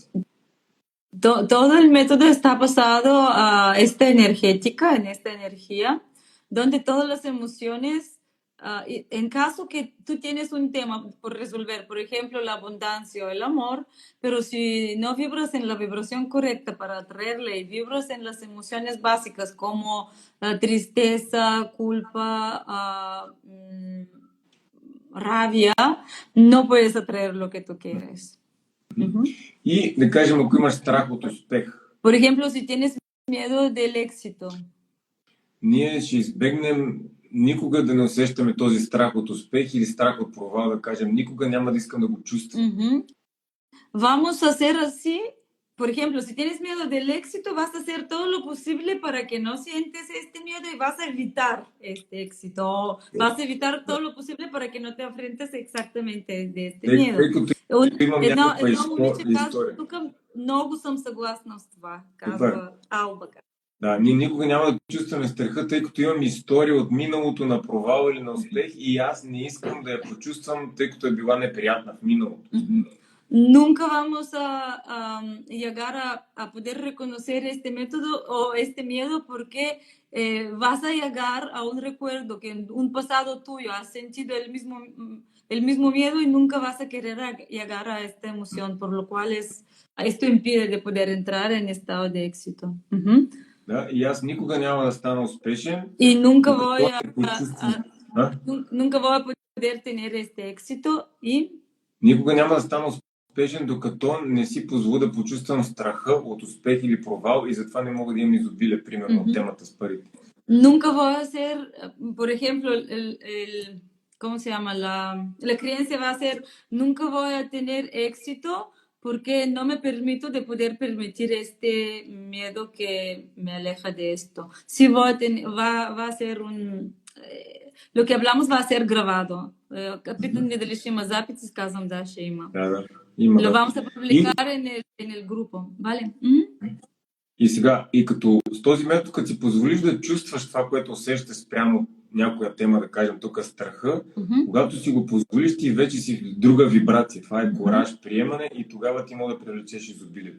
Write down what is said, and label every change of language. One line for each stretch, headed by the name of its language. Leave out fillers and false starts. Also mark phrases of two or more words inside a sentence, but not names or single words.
Spanish: Todo el método está basado a esta energética, en esta energía, donde todas las emociones, en caso que tú tienes un tema por resolver, por ejemplo, la abundancia o el amor, pero si no vibras en la vibración correcta para atraerle y vibras en las emociones básicas como tristeza, culpa, rabia, no puedes atraer lo que tú quieres.
Bulgarian: И да кажем, ако имаш страх от успех.
Spanish: Por ejemplo, si tienes miedo del éxito.
Bulgarian: Ние ще избегнем никога да не усещаме този страх от успех или страх от провал, да кажем, никога няма да искам да го чувствам.
Spanish: Vamos a hacer así. Por ejemplo, si tienes miedo del éxito, vas a hacer todo lo posible para que no sientes este miedo y vas a evitar este éxito. Vas a evitar todo lo posible para que no te enfrentes exactamente de este miedo.
Bulgarian: Тук много съм съгласна с това, казва Албака. Да, ние никога няма да чувстваме страха, тъй като имам история от миналото на провал или на успех и аз не искам да я почувствам, тъй като е била неприятна в миналото.
Spanish: Nunca vamos a llegar a poder reconocer este método o este miedo porque vas a llegar a un recuerdo que en un pasado tuyo has sentido el mismo miedo y nunca vas a querer llegar a esta emoción, por lo cual esto impide de poder entrar en estado de éxito.
Bulgarian: Да, и аз никога няма да стана успешен.
Spanish: Y nunca voy a poder tener este éxito y
Bulgarian: никога няма да стана успешен, докато не си позволя да почувствам страха от успех или провал и затова не мога да имам изобилие, примерно, от темата с парите.
Spanish: Nunca voy a ser, por ejemplo, ¿cómo se llama? La creencia va a ser, nunca voy a tener éxito porque no me permito de poder permitir este miedo que me aleja de esto. Sí va a ser lo que hablamos va a ser grabado.
Bulgarian: Питам ми дали ще има запис, казвам да, ще има. Да.
Spanish: Lo vamos a publicar en el grupo, ¿vale?
Bulgarian: И сега, и като с този метод, като си позволиш да чувстваш това, което усещаш спрямо някоя тема, да кажем тук страха, когато си го позволиш, ти вече си в друга вибрация. Това е кораж, приемане и тогава ти може да привлечеш изобилието.